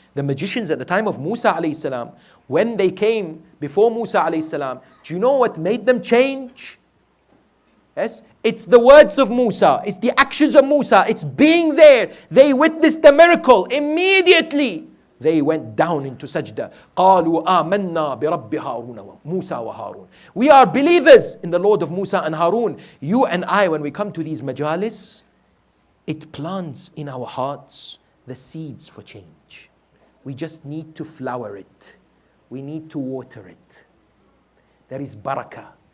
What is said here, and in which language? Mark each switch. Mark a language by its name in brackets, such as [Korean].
[English] The magicians at the time of Musa alayhi salam, when they came before Musa alayhi salam, do you know what made them change? Yes, it's the words of Musa, it's the actions of Musa, it's being there. They witnessed the miracle. Immediately they went down into sajda. [Arabic] قَالُوا آمَنَّا بِرَبِّ هَارُونَ Musa wa Harun. [English] We are believers in the Lord of Musa and Harun. You and I, when we come to these majalis, it plants in our hearts the seeds for change. We just need to flower it. We need to water it. There is barakah.